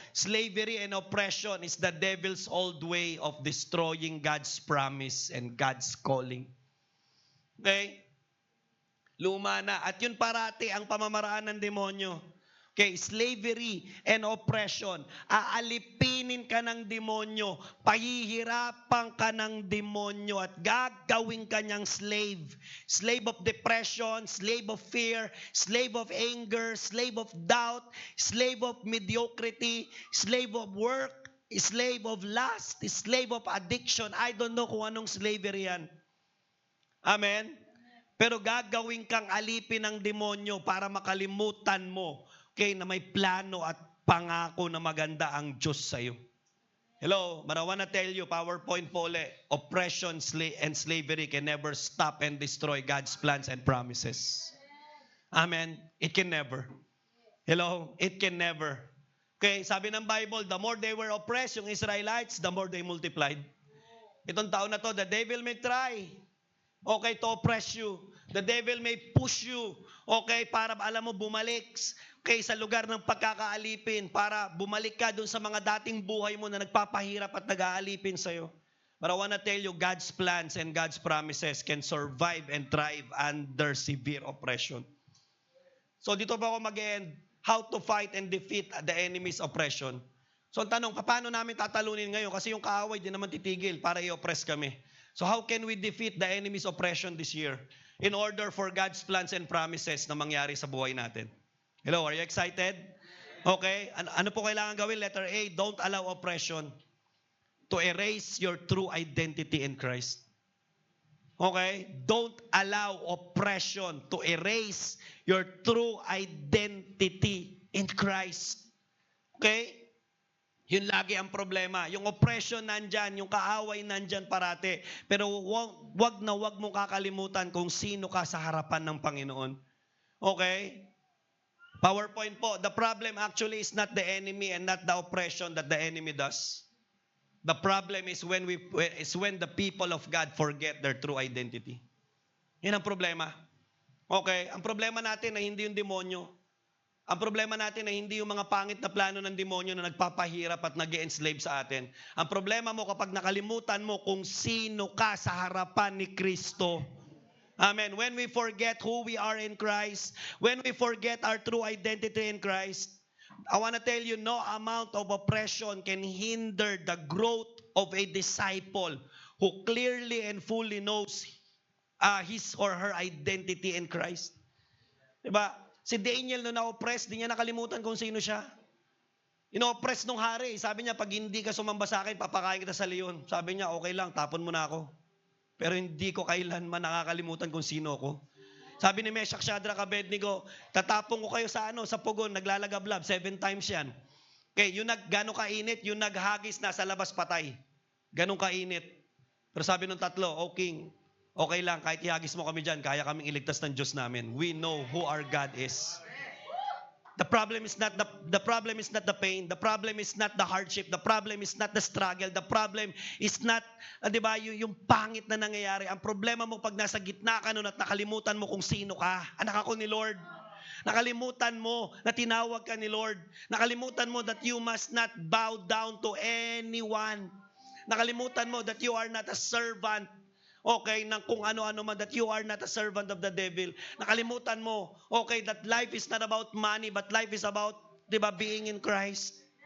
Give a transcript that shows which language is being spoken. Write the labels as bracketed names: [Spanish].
[English] Slavery and oppression is the devil's old way of destroying God's promise and God's calling. Okay? [Filipino] Luma na. At yun parati ang pamamaraan ng demonyo. [English] Okay, slavery and oppression. [Filipino] Aalipinin ka ng demonyo, pahihirapan ka ng demonyo at gagawin ka niyang slave. [English] Slave of depression, slave of fear, slave of anger, slave of doubt, slave of mediocrity, slave of work, slave of lust, slave of addiction. I don't know kung anong slavery yan. Amen? [Filipino] Pero gagawin kang alipin ng demonyo para makalimutan mo, okay, na may plano at pangako na maganda ang Diyos sa iyo. [English] Hello, but I wanna tell you, PowerPoint po ulit, oppression and slavery can never stop and destroy God's plans and promises. Amen? It can never. Hello? It can never. Okay, [Filipino] sabi ng [English] Bible, the more they were oppressed, yung Israelites, the more they multiplied. [Filipino] Itong taon na to, [English] the devil may try, okay, to oppress you. [Filipino] The devil may push you, okay, para alam mo bumalik, okay, sa lugar ng pagkakaalipin, para bumalik ka dun sa mga dating buhay mo na nagpapahirap at nag-aalipin sa'yo. [English] But I wanna tell you, God's plans and God's promises can survive and thrive under severe oppression. [Filipino] So dito ba ako mag-end? [English] How to fight and defeat the enemy's oppression. [Filipino] So ang tanong, paano namin tatalunin ngayon? Kasi yung kaaway di naman titigil para i-oppress kami. [English] So how can we defeat the enemy's oppression this year in order for God's plans and promises [Filipino] na mangyari sa buhay natin? [English] Hello, are you excited? [Filipino] Okay, ano po kailangan gawin? [English] Letter A, don't allow oppression to erase your true identity in Christ. Okay? Don't allow oppression to erase your true identity in Christ. [Filipino] Okay? Yun lagi ang problema. Yung oppression nandyan, yung kaaway nandyan parate. Pero wag na wag mong kakalimutan kung sino ka sa harapan ng Panginoon. Okay? PowerPoint po. [English] The problem actually is not the enemy and not the oppression that the enemy does. The problem is when the people of God forget their true identity. [Filipino] Yan ang problema. Okay? Ang problema natin ay hindi yung demonyo. Ang problema natin ay hindi yung mga pangit na plano ng demonyo na nagpapahirap at nag-enslave sa atin. Ang problema mo kapag nakalimutan mo kung sino ka sa harapan ni Kristo. Amen. [English] When we forget who we are in Christ, when we forget our true identity in Christ, I want to tell you, no amount of oppression can hinder the growth of a disciple who clearly and fully knows his or her identity in Christ. [Filipino] Diba? Si Daniel nung na-oppress, di niya nakalimutan kung sino siya. Ino-oppress nung hari. Sabi niya, pag hindi ka sumamba sa akin, papakain kita sa leon. Sabi niya, okay lang, tapon mo na ako. Pero hindi ko kailanman nakakalimutan kung sino ako. Sabi ni Meshach, Shadrach, Abednego, tatapong ko kayo sa sa pugon, naglalagablab, 7 times yan. Okay, yung gano'ng kainit, yung naghagis nasa labas patay. Ganong kainit. Pero sabi ng tatlo, O King, okay lang, kahit ihagis mo kami dyan, kaya kaming iligtas ng Diyos namin. [English] We know who our God is. The problem is not the pain. The problem is not the hardship. The problem is not the struggle. The problem is not, [Filipino] di ba, yung pangit na nangyayari. Ang problema mo pag nasa gitna ka nun at nakalimutan mo kung sino ka. Anak ako ni Lord. Nakalimutan mo na tinawag ka ni Lord. Nakalimutan mo [English] that you must not bow down to anyone. [Filipino] Nakalimutan mo [English] that you are not a servant. Okay, [Filipino] ng kung ano-ano man, [English] that you are not a servant of the devil. [Filipino] Nakalimutan mo, [English] okay, that life is not about money, but life is about, di ba, being in Christ.